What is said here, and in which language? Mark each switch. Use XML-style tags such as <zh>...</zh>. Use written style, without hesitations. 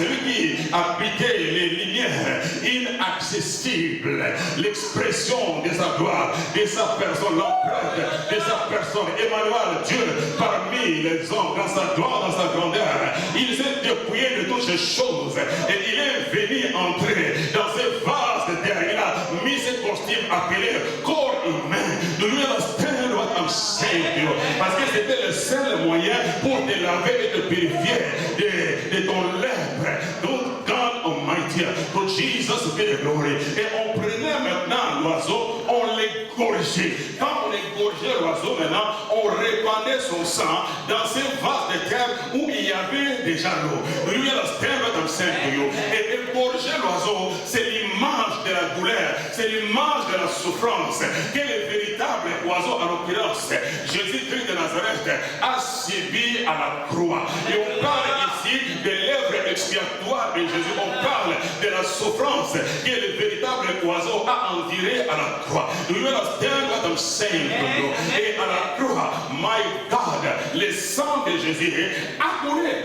<fr>Celui qui habitait les lumières inaccessibles, l'expression de sa gloire, de sa personne, l'empreinte de sa personne. Emmanuel, Dieu parmi les hommes, dans sa gloire, dans sa grandeur. Il s'est dépouillé de toutes ces choses et il est venu entrer dans ce vase de terre. Il a mis ce costume appelé corps humain. De lui</fr> <en>understand what I'm saying to you.</en> <fr>Parce que c'était le seul moyen pour te laver et te purifier de ton lèpre. Donc</fr> <en>God Almighty, for Jesus be the glory.</en> <fr>Et on prenait maintenant l'oiseau, on l'égorgeait. Quand on égorgeait l'oiseau maintenant, on répandait son sang dans ces vases de terre où il y avait déjà l'eau.</fr> <en>Do you understand what I'm saying to you?</en> <fr>Et égorger l'oiseau, c'est l'image de la douleur, c'est l'image de la souffrance. Quel est le véritable oiseau en l'occurrence? Jésus-Christ de Nazareth a subi à la croix. Et on parle ici de l'œuvre expiatoire de Jésus. On parle de la souffrance que le véritable oiseau a enduré à la croix.</fr> <en>Do you understand what I'm saying to you?</en> <fr>Et à la croix,</fr> <en>my God,</en> <fr>le sang de Jésus a coulé.</fr>